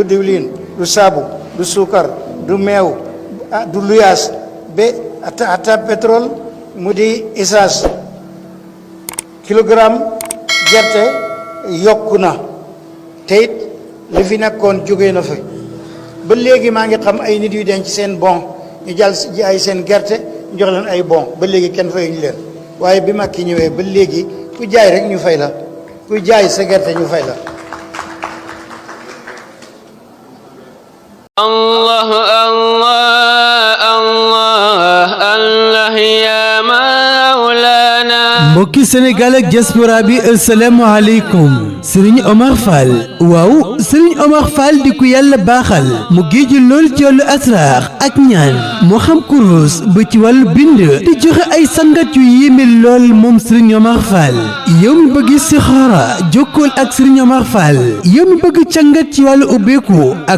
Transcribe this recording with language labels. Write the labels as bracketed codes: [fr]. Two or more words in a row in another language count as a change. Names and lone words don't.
[wo] diwlin du saabu du suukar du meew du luyaas ba ata pétrole mu di [fr] essence kilogramme [wo] gerte yokku na te it li fi nekkoon jógee na fi ba léegi maa ngi xam ay nit yu denc seen bon ñu jàll ay seen gerte ñu jox leen ay bon ba léegi kenn fayuñu leen waaye bi Macky ñëwee ba léegi ku jaay rek ñu fay la ku jaay sa gerte ñu fay la. [ar] الله الله الله الله يا مولانا. [wo] mbokki Sénégal ak diaspora bi asalaamaaleykum Serigne Omar Fall waaw Serigne Omar Fall di ku yàlla baaxal mu géeju lool ci wàllu asraar ak ñaan moo xam kurus ba ci wàllu bind di joxe ay sangat yu yéeme lool moom Serigne Omar Fall yow mi bëgg istixaara jokkool ak Serigne Omar Fall yow mi bëgg cangat ci wàllu ubbeeku ak